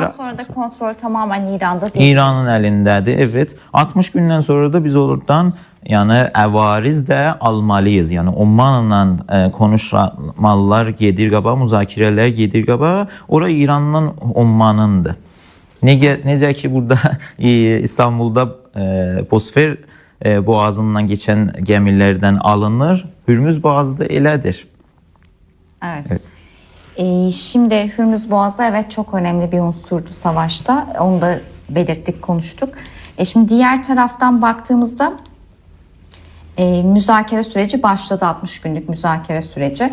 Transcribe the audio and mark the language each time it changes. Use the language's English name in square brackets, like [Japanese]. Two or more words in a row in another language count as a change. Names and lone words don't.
[Turkish] Bundan sonra da kontrol tamamen İran'da değil. [Azerbaijani] İranın əlindədir. Evet. 60 gündən sonra da biz oradan yəni əvariz də almalıyız. Yəni Omanla konuşmalar gedir qabağa, müzakirələr gedir qabağa. Ora İrandan Omanındır. Necə ki burada [Turkish] İstanbul'da Bosfor boğazından geçen gemilerden alınır. [Azerbaijani] Hürmüz boğazı da elədir. [Turkish] Evet. Şimdi Hürmüz Boğazı evet çok önemli bir unsurdu savaşta. Onu da belirttik, konuştuk. Şimdi diğer taraftan baktığımızda müzakere süreci başladı, 60 günlük müzakere süreci.